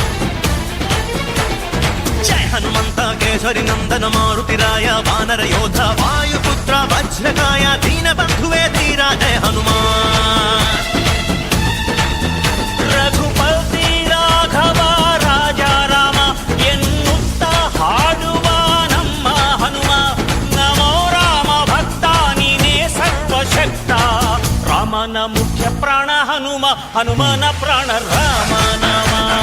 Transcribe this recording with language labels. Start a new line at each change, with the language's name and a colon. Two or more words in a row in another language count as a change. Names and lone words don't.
Kannada: ಜಯ ಹನುಮಂತ ಕೇಸರಿ ನಂದನ ಮಾರುತಿರಾಯ ವಾನರ ಯೋಧ ವಾಯುಪುತ್ರ ವಜ್ರಕಾಯ ದೀನ ಬಂಧುವೇ ಧೀರಾ ಜಯ ಹನುಮಾನ
Hindi: रघुपति राघव राजा राम
Kannada: ಎನ್ನುತ್ತ ಹಾಡುವ ನಮ್ಮ ಹನುಮ ರಾಮನ ಮುಖ್ಯ ಪ್ರಾಣ ಹನುಮ ಹನುಮನ ಪ್ರಾಣ ರಾಮ ನಾಮ